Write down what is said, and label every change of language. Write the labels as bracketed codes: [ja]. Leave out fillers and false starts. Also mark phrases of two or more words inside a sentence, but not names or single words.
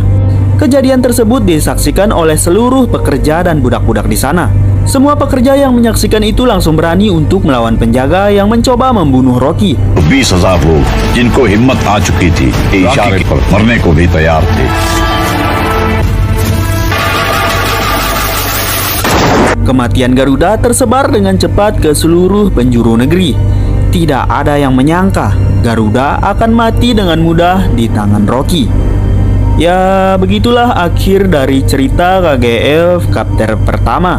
[id] Kejadian tersebut disaksikan oleh seluruh pekerja dan budak-budak di sana. Semua pekerja yang menyaksikan itu langsung berani untuk melawan penjaga yang mencoba membunuh Rocky. [hi] 20,000 लोग जिनको हिम्मत आ चुकी थी, इशारे पर मरने को भी तैयार थे. [id] Kematian Garuda tersebar dengan cepat ke seluruh penjuru negeri. Tidak ada yang menyangka Garuda akan mati dengan mudah di tangan Rocky. Ya, begitulah akhir dari cerita KGF Chapter pertama.